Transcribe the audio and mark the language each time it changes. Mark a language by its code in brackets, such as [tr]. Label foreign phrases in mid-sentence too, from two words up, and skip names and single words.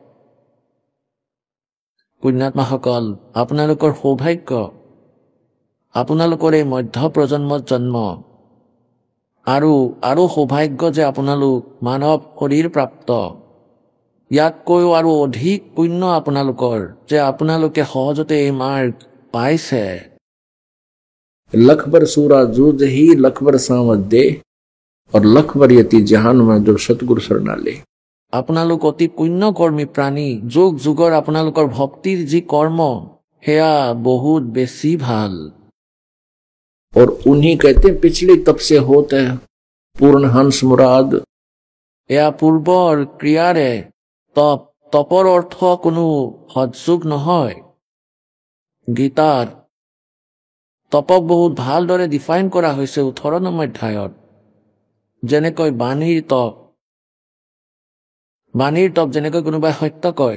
[as] পুণ্যাত্মাসকল, আপোনালোকৰ সৌভাগ্য, আপোনালোকৰ এই মধ্য প্ৰজন্মত জন্ম, আৰু সৌভাগ্য যে আপোনালোক মানৱ শৰীৰ প্ৰাপ্ত। ইয়াতকৈও আৰু অধিক পুণ্য আপোনালোকৰ যে আপোনালোকে সহজতে এই মাৰ্গ পাইছে। [hi] लखबर सूरा जूझ ही लखबर सामत दे और लखबर यति जहान में जो सतगुरु शरणाले। [as] আপোনালোক অতি পুণ্যকৰ্মী প্ৰাণী। যুগ যুগৰ আপোনালোকৰ ভক্তিৰ যি কৰ্ম সেয়া বহুত বেছি ভাল। [hi] और उन्हीं कहते हैं पिछले तप से होते हैं पूर्ण हंस मुराद। [as] এয়া পূৰ্বৰ ক্ৰিয়াৰে তপ, তপৰ অৰ্থ কোনো সৎযোগ নহয়। গীতাত তপক বহুত ভালদৰে ডিফাইন কৰা হৈছে 18 নম্বৰ অধ্যায়ত। যেনেকৈ বাণীৰ তপ, বাণীৰ তপ যেনেকৈ কোনোবাই সত্য কয়।